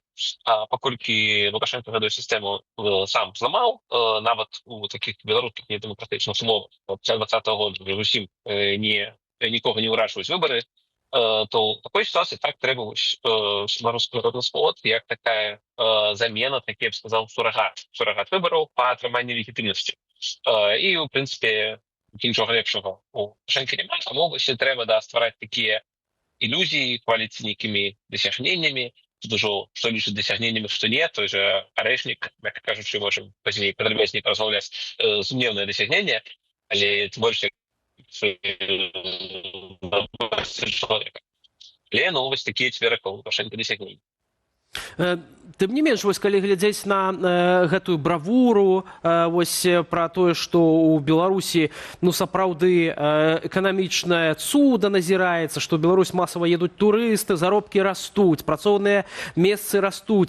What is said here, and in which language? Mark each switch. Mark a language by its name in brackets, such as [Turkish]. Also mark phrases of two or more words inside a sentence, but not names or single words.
[Belarusian] А паколькі Лукашенко гэтую сістэму сам зламаў, нават у такіх беларускіх недэмакратычных умовах, пасля 2020 года зусім нікога не ўрашваюць выбары, то ў такой сітуацыі так трэба беларускі народны сход як такая замена, так я б сказаў, сурагат выбараў па атрыманні легітымнасці. І, у прынцыпе, нічога лепшага у Лукашэнкі няма, таму трэба ствараць такія [Russian] иллюзий, хвалиться некими досягнениями. Тут уже что лишь досягнениями, что нет. Той же Орешник, мягко кажучи, можем позднее подробнее поразмовлять, сумневное досягнение, але тем больше человека. Але ну, вось такие теперь Лукашенко досягнения. [Belarusian] Тым не менш, вось калі глядзець на гэтую бравуру, вось пра тое, што ў Беларусі ну сапраўды эканамічнае цуда назіраецца, што ў Беларусь масава едуць турысты, заробкі растуць, працоўныя месцы растуць.